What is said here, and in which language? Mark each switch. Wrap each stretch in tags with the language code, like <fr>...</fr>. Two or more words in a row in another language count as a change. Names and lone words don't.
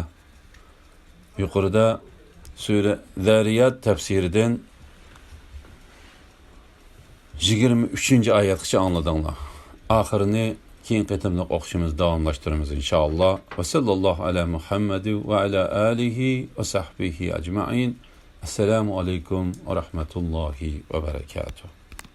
<uz>Yuqorida sura Zariyat tafsiridan 23-oyatgacha angladinglar. Oxirini keyin qatimliq o'qishimiz davomlashtiramiz inshaalloh.</uz> <ar>وصلى الله على محمد وعلى آله وصحبه أجمعين. السلام عليكم ورحمة الله وبركاته.</ar>